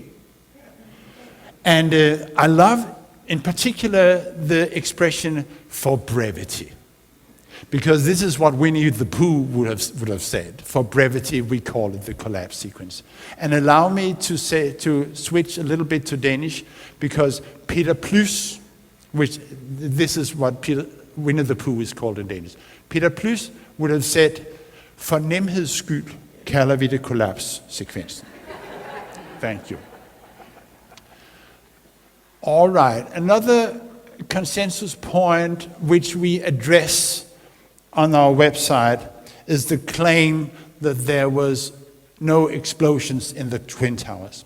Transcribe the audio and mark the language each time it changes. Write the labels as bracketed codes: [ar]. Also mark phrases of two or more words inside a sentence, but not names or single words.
[en] And I love, in particular, the expression for brevity, because this is what Winnie the Pooh would have said. For brevity, we call it the collapse sequence. And allow me to switch a little bit to Danish, because Peter Plys, which this is what Winnie the Pooh is called in Danish. Peter Plys would have said, [da] for nemheds skyld kalder vi det kollapssekvensen. [en] Thank you. All right, another consensus point which we address on our website is the claim that there was no explosions in the Twin Towers.